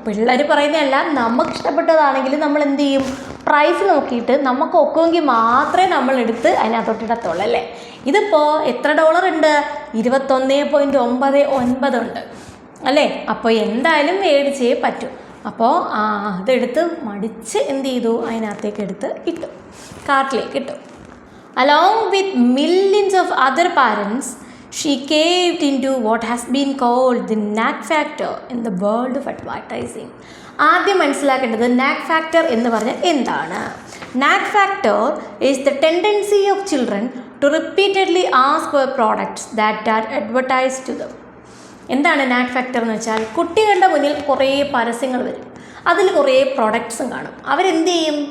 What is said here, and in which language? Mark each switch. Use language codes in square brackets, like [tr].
[ml] പിള്ളേർ പറയുന്നതല്ല, നമുക്ക് ഇഷ്ടപ്പെട്ടതാണെങ്കിൽ നമ്മൾ എന്ത് ചെയ്യും? പ്രൈസ് നോക്കിയിട്ട് നമുക്ക് ഒക്കുമെങ്കിൽ മാത്രമേ നമ്മളെടുത്ത് അതിനകത്തോട്ടിടത്തുള്ളൂ അല്ലേ. ഇതിപ്പോൾ എത്ര ഡോളർ ഉണ്ട്? $21.99 ഉണ്ട് അല്ലേ. അപ്പോൾ എന്തായാലും മേടിച്ചേ പറ്റൂ. അപ്പോൾ അതെടുത്ത് മടിച്ച് എന്ത് ചെയ്തു? അതിനകത്തേക്ക് എടുത്ത് ഇട്ടു, കാർട്ടിലേക്ക് ഇട്ടു. [en] Along with millions of other parents, she caved into what has been called the knack factor in the world of advertising. [ml] ആദ്യം മനസ്സിലാക്കേണ്ടത് നാക്ക് ഫാക്ടർ എന്ന് പറഞ്ഞാൽ എന്താണ്? [en] Nag factor is the tendency of children to repeatedly ask for products that are advertised to them. [ml] എന്താണ് നാക്ക് factor എന്ന് വെച്ചാൽ? കുട്ടികളുടെ മുന്നിൽ കുറേ പരസ്യങ്ങൾ വരും, അതിൽ കുറേ പ്രൊഡക്ട്സും കാണും. അവരെന്ത് ചെയ്യും?